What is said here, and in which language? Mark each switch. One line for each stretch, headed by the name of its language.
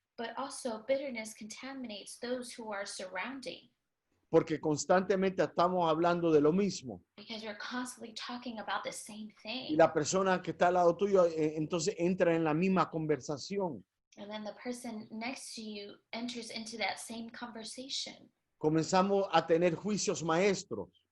English: But also bitterness contaminates those who are surrounding.
Spanish: Porque constantemente estamos hablando de lo mismo.
English: Because you're constantly talking about the same
Spanish: Y
English: thing.
Spanish: la persona que está al lado tuyo entonces entra en la misma conversación.
English: And then the person next to you enters into that same conversation.
Spanish: Comenzamos a tener juicios maestros.